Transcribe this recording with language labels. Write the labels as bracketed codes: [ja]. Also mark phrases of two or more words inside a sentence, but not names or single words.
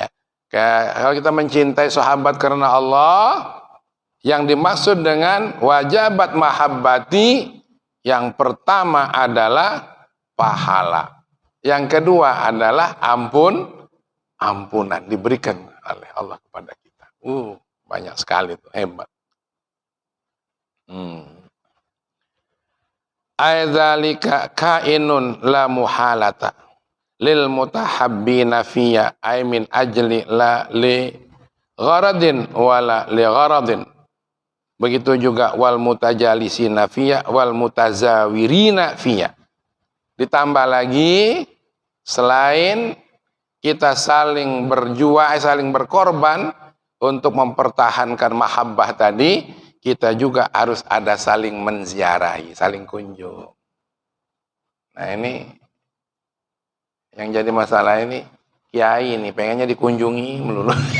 [id] Kalau kita mencintai sahabat karena Allah, yang dimaksud dengan [ar] وجبت محبتي, [id] yang pertama adalah pahala. Yang kedua adalah ampunan diberikan oleh Allah kepada kita. Banyak sekali tuh, hebat. [ar] أي ذلك كائن لا محالة للمتحابين في أي من أجل لا لغرض ولا لغرض. [id] Begitu juga [ar] والمتجالسين في والمتزاورين في. [id] Ditambah lagi, selain kita saling berjuang, saling berkorban untuk mempertahankan mahabbah tadi, kita juga harus ada saling menziarahi, saling kunjung. Nah ini yang jadi masalah ini, kiai ini pengennya dikunjungi melulu.